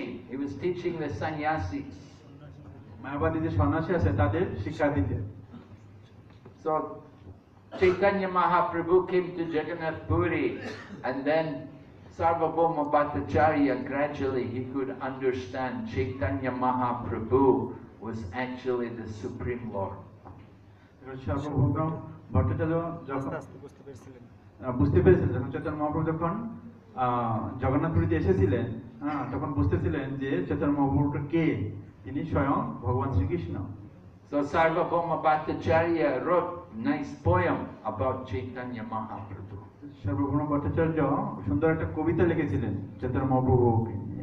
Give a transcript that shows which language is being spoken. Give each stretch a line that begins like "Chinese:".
English: He was teaching the sannyasis.
Bangla: মায়াবাদী যে সন্ন্যাসী আছে তাদের শিক্ষা দিতেন।
English: So Chaitanya Mahaprabhu came to Jagannath Puri, and then Sarvabhauma Bhattacharya, gradually he could understand Chaitanya Mahaprabhu was actually the Supreme Lord.
Bangla: সার্বভৌম ভট্টাচার্য যখন বুঝতে পেরেছিলেন, যখন চৈতন্য মহাপ্রভু যখন জগন্নাথপুরীতে এসেছিলেন, তখন বুঝতেছিলেন যে চৈতন্য মহাপ্রভুটা কে, তিনি স্বয়ং ভগবান Shrikrishna.
English: So Sarvabhauma Bhattacharya wrote a nice poem about Chaitanya Mahaprabhu.
Bangla: সার্বভৌম ভট্টাচার্য সুন্দর একটা কবিতা লিখেছিলেন চৈতন্য মহাপ্রভুকে।